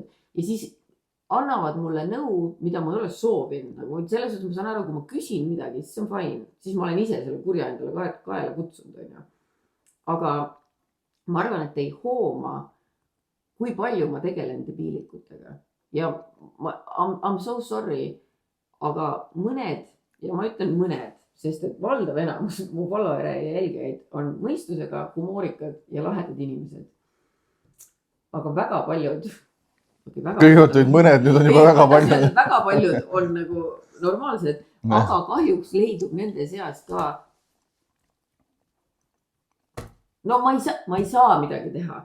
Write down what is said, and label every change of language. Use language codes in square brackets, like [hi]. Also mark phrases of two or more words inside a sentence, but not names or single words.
[et] Ja siis annavad mulle nõu, mida ma ei ole soovinud. Selles suhtes ma saan aru, kui ma küsin midagi, siis on fine. Siis ma olen ise selle kurja endale kaela kutsunud. Aga ma arvan, et ei hooma, kui palju ma tegelen debiilikutega. [en] Ja I'm so sorry, [et] aga mõned, ja ma ütlen mõned, sest et valdav enamus mu followere ja jälgijaid on mõistusega, humoorikad ja lahedad inimesed. Aga väga paljud... Kõigepealt olid mõned, nüüd on juba väga paljud. Väga paljud on nagu normaalsed, aga kahjuks leidub nende seas ka no ma ei saa midagi teha.